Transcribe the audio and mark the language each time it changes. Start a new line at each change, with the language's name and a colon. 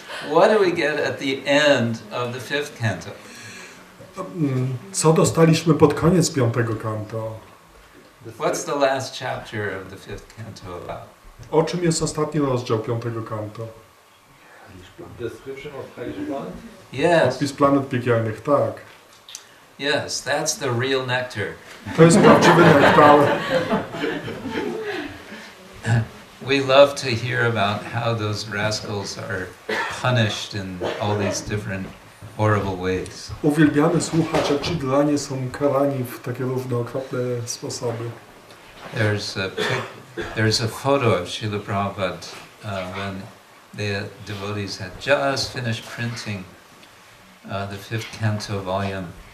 English: what do we get at the end of the 5th canto?
Polish: co dostaliśmy pod koniec 5. kanto?
English: What's the last chapter of the 5th canto about?
Polish: O czym jest ostatni rozdział 5. kanto?
English: Description of hellish planet? Yes,
Polish: Opis planet piekielnych, tak.
English: yes, that's the real nectar.
Polish: To jest prawdziwy nektar.
English: We love to hear about how those rascals are punished in all these different horrible ways.
Polish: Uwielbiamy słuchać, jak ci dranie są karani w takie różne okropne sposoby.
English: There's a photo of Srila Prabhupada when the devotees had just finished printing the 5th canto volume.